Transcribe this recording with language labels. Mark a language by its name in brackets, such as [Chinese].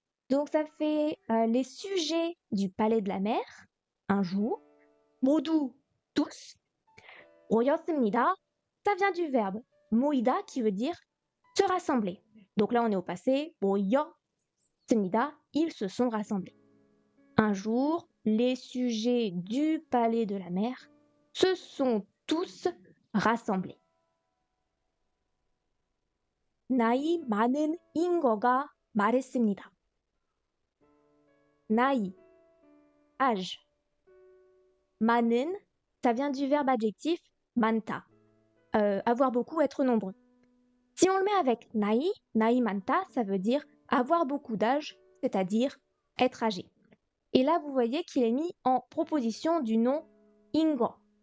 [French] Donc ça fait les sujets du palais de la mer, un jour, 모두, tous, 모였습니다, ça vient du verbe 모이다 qui veut dire se rassembler. Donc là on est au passé, 모였습니다, ils se sont rassemblés. Un jour, les sujets du palais de la mer se sont tous rassemblés. [Korean] 나이 많은 인거가 말했습니다. [French] 나이, âge. 많은, ça vient du verbe adjectif 많다. Avoir beaucoup, être nombreux. Si on le met avec 나이, [Korean] 나이 많다, [French] ça veut dire avoir beaucoup d'âge, c'est-à-dire être âgé. Et là, vous voyez qu'il est mis en proposition du nom 인거.